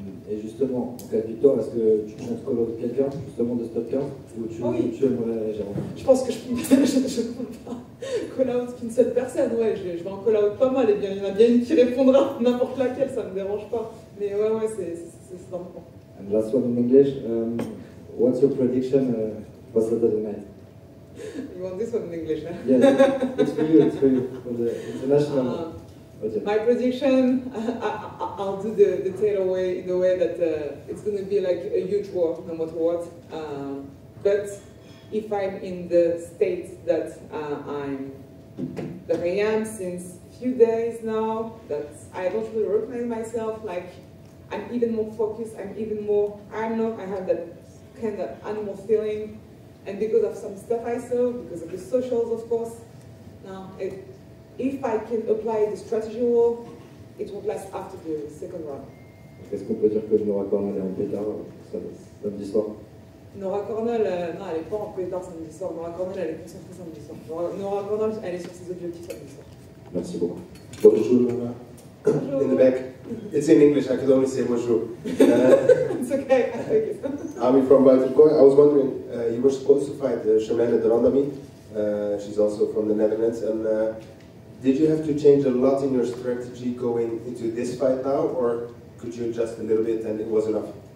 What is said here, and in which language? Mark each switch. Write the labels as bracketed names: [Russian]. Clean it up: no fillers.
[French] Et justement, en cas de victoire, est-ce que tu chantes call out quelqu'un, justement de ce top 15, ou tu aimerais Jérôme? Je pense que je ne compte pas call out qu'une seule personne, ouais, je vais en call out pas mal, et bien, il y en a bien une qui répondra, n'importe laquelle, ça ne me dérange pas. Mais ouais, c'est dans le fond. [English] And last one in English, what's your prediction for Saturday night? You want this one in English, huh? Yeah, it's for you, for the international. My prediction, I'll do the takeaway in the way that it's going to be like a huge war, no matter what. But if I'm in the state that I am since a few days now, that I don't really recognize myself, like I'm even more focused, I'm even more, I don't know, I have that kind of animal feeling, and because of some stuff I saw, because of the socials, of course, now if I can apply the strategy war, it won't last after the second round. [French] Est-ce qu'on peut dire que Nora Cornell est en pétard samedi soir? Nora Cornell, non, elle n'est pas en pétard samedi soir. Nora Cornell, elle est concentrée samedi soir. Nora Cornell, elle est sur ses objectifs samedi soir. Merci beaucoup. [English] Bonjour, Nora. In the back. It's in English, I could only say bonjour. It's okay, I take it. Ami from Buitenkooi. I was wondering, you were supposed to fight Charmaine de Randami. She's also from the Netherlands. And did you have to change a lot in your strategy going into this fight now, or could you adjust a little bit and it was enough?